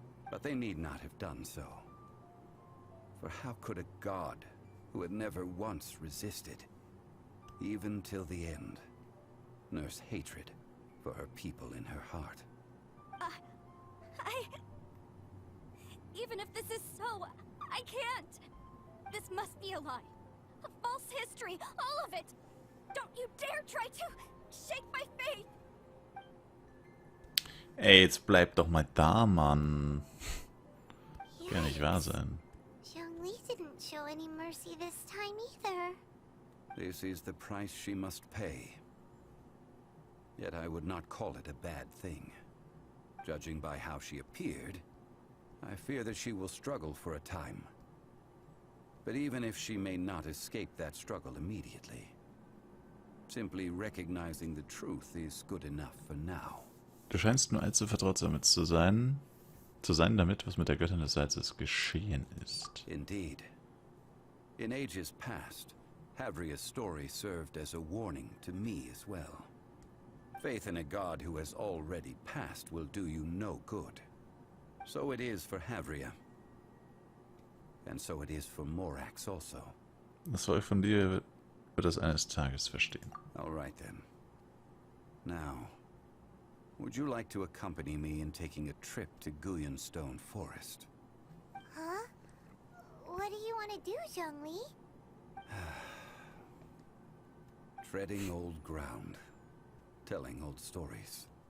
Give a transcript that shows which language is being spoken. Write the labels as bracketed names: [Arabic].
[English] But they need not have done so. For how could a god who had never once resisted, even till the end, nurse hatred for her people in her heart? Even if this is so, I can't. This must be a lie. A false history, all of it. Don't you dare try to shake my faith. [German] Ey, jetzt bleib doch mal da, Mann. Kann nicht wahr sein. [English] Zhongli didn't show any mercy this time either. This is the price she must pay. Yet I would not call it a bad thing. Judging by how she appeared, I fear that she will struggle for a time. But even if she may not escape that struggle immediately, simply recognizing the truth is good enough for now. [German] Du scheinst nur allzu vertraut damit zu sein, damit, was mit der Göttin des Salzes geschehen ist. [English] Indeed. In ages past, Havria's story served as a warning to me as well. Faith in a god who has already passed will do you no good. So it is for Havria. And so it is for Morax also. [German] Das Volk von dir wird das eines Tages verstehen. [English] All right then. Now, would you like to accompany me in taking a trip to Guyanstone Forest? Huh? What do you want to do, Zhongli? Treading old ground. Telling old stories.